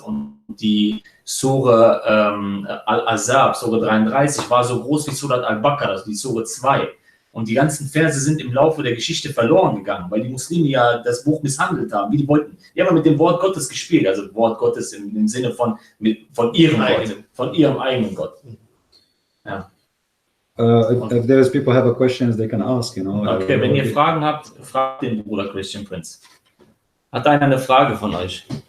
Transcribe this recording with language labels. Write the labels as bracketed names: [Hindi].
[German] Und die Sure Al-Ahzab, Sure 33, war so groß wie Surat Al-Baqarah, also die Sure 2. Und die ganzen Verse sind im Laufe der Geschichte verloren gegangen, weil die Muslime ja das Buch misshandelt haben, wie die wollten. Die haben mit dem Wort Gottes gespielt, also Wort Gottes im Sinne von ihrem Gott, von ihrem eigenen Gott. Ja. [English] If there's people have a questions, they can ask, [German] Okay, wenn ihr Fragen habt, fragt den Bruder Christian Prince. Hat einer eine Frage von euch?